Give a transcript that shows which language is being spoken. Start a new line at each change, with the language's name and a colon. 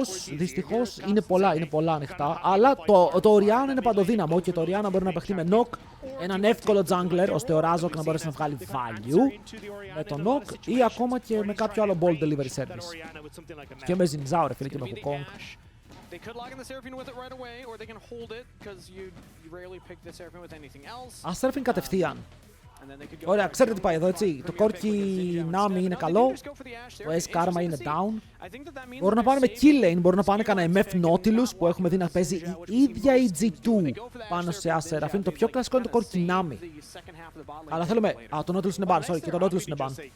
Greek: Δυστυχώς είναι πολλά ανοιχτά, αλλά το Orianna είναι παντοδύναμο και το Orianna μπορεί να παιχτεί με knock, έναν εύκολο jungler, ώστε ο Razork να μπορέσει να βγάλει value με το knock ή ακόμα και με κάποιο άλλο ball delivery service. Και με Zinzao ρε φίλε και με Wukong.
English: They could lock in the Seraphine with it right away, or they can hold it, because you rarely pick the Seraphine with anything else.
Greek: Seraphine κατευθείαν. Ωραία, ξέρετε τι πάει εδώ, έτσι. Το Corki Nami είναι καλό, το Ace Karma είναι down. Μπορούν να πάνε με kill lane, μπορούν να πάνε κανένα MF Nautilus που έχουμε δει να παίζει η ίδια η G2 πάνω σε Seraphine. Το πιο κλασικό είναι το Corki Nami. Αλλά θέλουμε... το Nautilus είναι ban, sorry, και το Nautilus είναι ban.